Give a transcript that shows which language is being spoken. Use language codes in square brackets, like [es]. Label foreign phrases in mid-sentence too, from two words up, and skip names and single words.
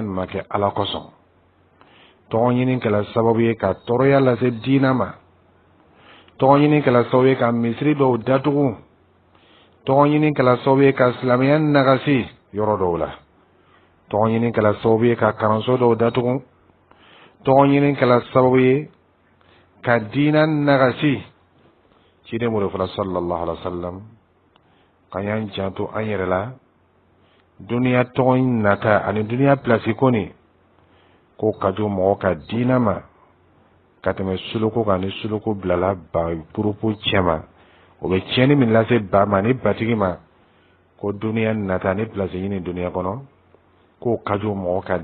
[bm] nin ma kɛ ala kosɔn tɔgɔ ɲini kɛla sababu ye ka tɔɔrɔya lase diina ma tɔgɔ ɲini kɛla sababu ye ka misiri dɔw datugu tɔgɔ ɲini kɛla sababu ye ka silamɛya nagasi yɔrɔ dɔw la tɔgɔ ɲini kɛla sababu ye ka kalanso dɔw datugu tɔgɔ ɲini kɛla sababu ye ka diina nagasi ciden mo fala [ar] صلى الله عليه وسلم [bm] kan y'an janto an yɛrɛ la duniya tɔgɔ nata ani duniya place koni ko ka jo mɔgɔ ka diina ma ka tɛmɛ suluko kan ni suluko bilala ba purupu cɛma o bɛ tiɲɛni min lase ba ma ni batigi ma ko duniya nata ni place ɲini duniya kɔnɔ ko ka jo mɔgɔ ka